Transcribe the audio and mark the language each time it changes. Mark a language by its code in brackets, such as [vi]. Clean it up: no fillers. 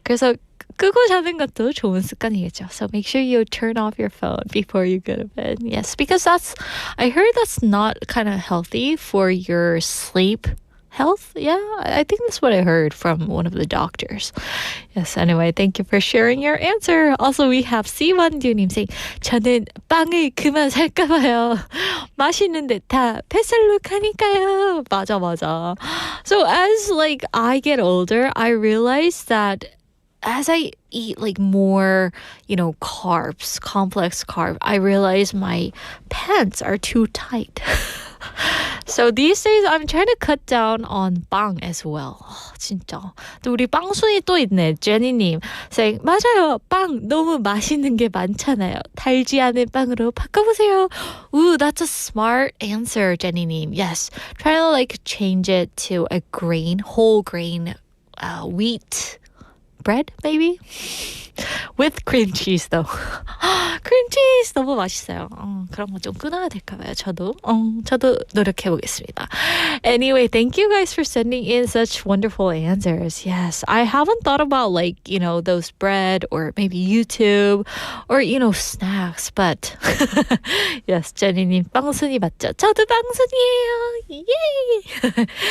[ko] 그래서 끄고 자는 것도 좋은 습관이겠죠. [en] So make sure you turn off your phone before you go to bed. Yes, because I heard that's not kind of healthy for your sleep health. Yeah, I think that's what I heard from one of the doctors. Yes, anyway, thank you for sharing your answer. Also, we have [ko] C1님 [en] saying, [ko] 저는 빵을 그만 살까 봐요. 맛있는데 다 뱃살룩 하니까요. 맞아. [en] So as like I get older, I realize that as I eat like more, carbs, complex carb, I realize my pants are too tight. So these days I'm trying to cut down on 빵 as well. [ko] 진짜. 또 우리 빵순이 또 있네. 제니님 [en] saying, [ko] 맞아요. 빵 너무 맛있는 게 많잖아요. 달지 않은 빵으로 바꿔보세요. [en] Ooh, that's a smart answer, 제니님. Yes. Trying to like change it to a whole grain wheat bread, maybe? With cream cheese, though. cream cheese [ko] 너무 맛있어요. 그런 거 좀 끊어야 될까 봐요. 저도 노력해 보겠습니다. [en] Anyway, thank you guys for sending in such wonderful answers. Yes, I haven't thought about like, those bread or maybe YouTube or, snacks, but yes, 제니님 [ko] 빵순이 맞죠? 저도 빵순이에요. Yay!